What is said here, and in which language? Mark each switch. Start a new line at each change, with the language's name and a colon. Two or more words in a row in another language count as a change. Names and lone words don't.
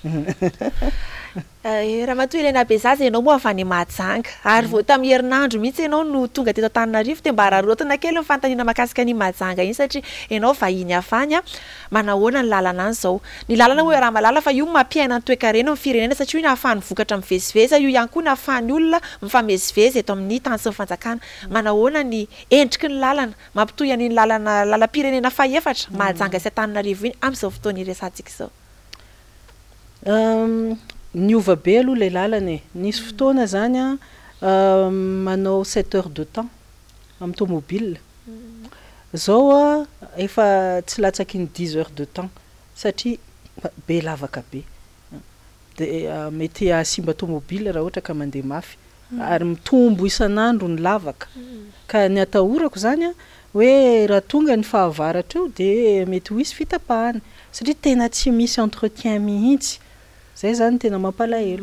Malagasy: raha matoa Eliana Bezaza ianao moa avy any Mahajanga ary vao tamin'ny herinandro mihitsy ianao no tonga teto Antananarivo de mba rarotana kely ny fantaniana mahakasika ny Mahajanga iny satria ianao vahiny afany manahoana ny lalana any zao ny lalana hoe raha malala fa io mampiaina ny toe-karena amin'ny firenena satria io ny ahafahany vokatra mivezivezy io ihany koa ny ahafahany olona mifamezivezy eto amin'ny tany sy ny fanjakana manahoana ny endriky ny lalana mampitohy an'iny lalam-pirenena fahefatra Mahajanga sy Antananarivo iny amin'izao fotoana iresantsika izao niova be aloha le lalana nisy fotoana zany manao 7
French: heures de temps
Malagasy: amin'ny tomobile zao efa tsy latsaky ny 10
French: heures de temps
Malagasy: satria be lavaka be de mety asimba tomobile raha ohatra ka mandeha mafy ary mitombo isan'andro ny lavaka ka ny atahorako zany hoe raha tonga ny fahavaratra io de mety ho isy fitapahana satria tena tsy misy entretien mihitsy zay zany tena mampalahelo